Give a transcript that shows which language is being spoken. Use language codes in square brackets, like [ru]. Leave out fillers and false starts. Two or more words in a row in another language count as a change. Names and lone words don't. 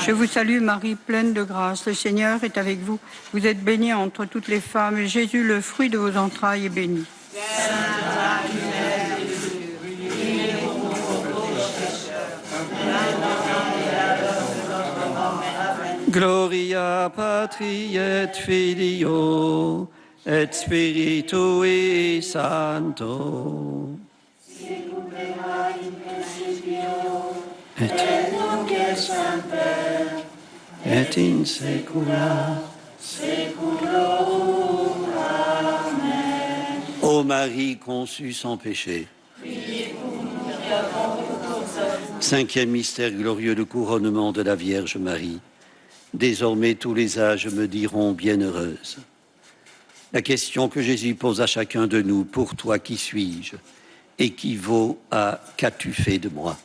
[fr] Je vous salue Marie, pleine de grâce, le Seigneur est avec vous. Vous êtes bénie entre toutes les femmes, et Jésus, le fruit de vos entrailles, est béni. Sainte Marie, Mère de Dieu, priez pour nous pauvres pécheurs, maintenant et à l'heure de notre mort. Amen. [la] Gloria Patri et Filio et Spiritui Sancto. Et in secula Seculorum. Amen. [fr] Ô Marie conçue sans péché. Cinquième mystère glorieux, le couronnement de la Vierge Marie. Désormais tous les âges me diront bienheureuse. La question que Jésus pose à chacun de nous, pour toi qui suis-je, équivaut à qu'as-tu fait de moi?